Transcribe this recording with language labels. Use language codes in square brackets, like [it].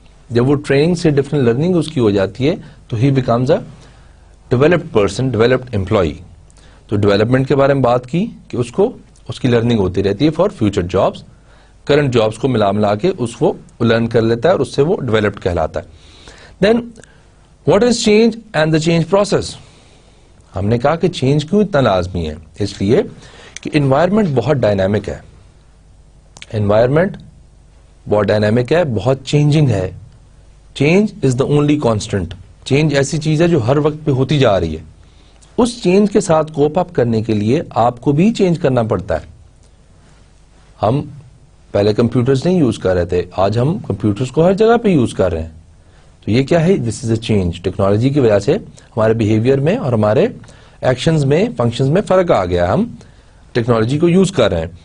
[ur] جب وہ ٹریننگ سے ڈفرنٹ لرننگ اس کی ہو جاتی ہے تو [en] he becomes a developed person, [ur] developed employee. تو ڈیولپمنٹ کے بارے میں بات کی کہ اس کی لرننگ ہوتی رہتی ہے [en] for future jobs, [ur] current jobs کو ملا کے اس کو لرن کر لیتا ہے اور اس سے وہ ڈیولپڈ کہلاتا ہے. [en] Then what is change and the change process. [ur] ہم نے کہا کہ چینج کیوں اتنا لازمی ہے, اس لیے کہ انوائرمنٹ بہت ڈائنامک ہے, انوائرمنٹ بہت ڈائنامک ہے, بہت چینجنگ ہے. [en] Change is the only constant. [ur] Change ایسی چیز ہے جو ہر وقت پہ ہوتی جا رہی ہے. اس چینج کے ساتھ کوپ اپ کرنے کے لیے آپ کو بھی چینج کرنا پڑتا ہے. ہم پہلے کمپیوٹرز نہیں یوز کر رہے تھے, آج ہم کمپیوٹرز کو ہر جگہ پہ یوز کر رہے ہیں. تو یہ کیا ہے, [en] This is a change. [ur] ٹیکنالوجی کی وجہ سے ہمارے بیہیویئر میں اور ہمارے ایکشنز میں, فنکشنز میں فرق آ گیا, ہم ٹیکنالوجی کو یوز کر رہے ہیں.